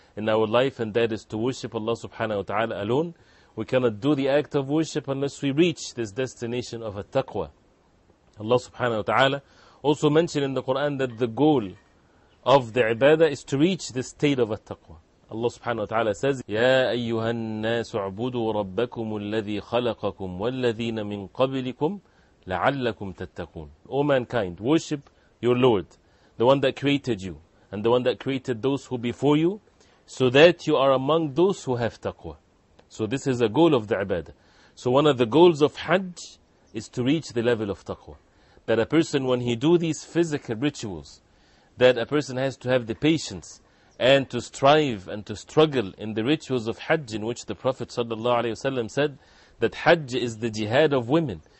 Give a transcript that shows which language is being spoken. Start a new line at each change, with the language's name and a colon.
English: in our life, and that is to worship Allah subhanahu wa ta'ala alone. We cannot do the act of worship unless we reach this destination of taqwa. Allah subhanahu wa ta'ala also mentioned in the Qur'an that the goal of the ibadah is to reach the state of taqwa. Allah subhanahu wa ta'ala says,
Arabic: يَا أَيُّهَا النَّاسُ اعْبُدُوا رَبَّكُمُ الَّذِي خَلَقَكُمْ وَالَّذِينَ مِنْ قَبْلِكُمْ لَعَلَّكُمْ تَتَّقُونَ.
English: O mankind, worship your Lord, the one that created you, and the one that created those who before you, so that you are among those who have taqwa. So this is a goal of the ibadah. So one of the goals of Hajj is to reach the level of taqwa. That a person, when he do these physical rituals, that a person has to have the patience and to strive and to struggle in the rituals of Hajj, in which the Prophet ﷺ said that Hajj is the jihad of women.